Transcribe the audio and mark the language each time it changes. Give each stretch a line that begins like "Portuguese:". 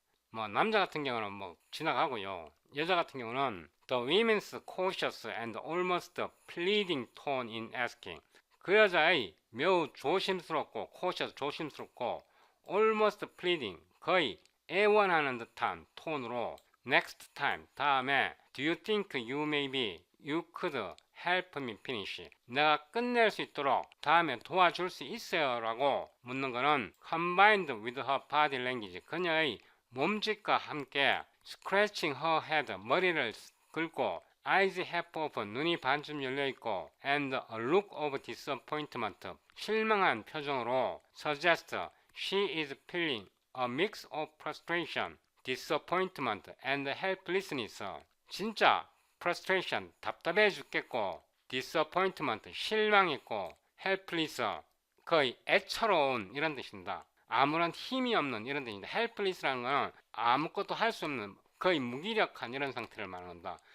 Korean: 뭐 남자 같은 경우는 뭐 지나가고요. 여자 같은 경우는
English: the women's cautious and almost pleading tone in asking.
Korean: 그 여자의 매우 조심스럽고
English: cautious, 조심스럽고 almost pleading,
Korean: 거의 애원하는 듯한 톤으로
English: next time, 다음에 do you think you maybe you could help me finish?
Korean: 내가 끝낼 수 있도록 다음에 도와줄 수 있어요? 라고 묻는 거는
English: combined with her body language,
Korean: 그녀의 몸짓과 함께
English: scratching her head,
Korean: 머리를 긁고
English: eyes half open,
Korean: 눈이 반쯤 열려있고,
English: and a look of disappointment,
Korean: 실망한 표정으로
English: suggest she is feeling a mix of frustration, disappointment, and helplessness.
Korean: 진짜 frustration, 답답해 죽겠고, disappointment, 실망했고, helpless, 거의 애처로운 이런 뜻입니다. 아무런 힘이 없는 이런 뜻입니다. helpless라는 건 아무것도 할 수 없는 거의 무기력한 이런 상태를 말합니다.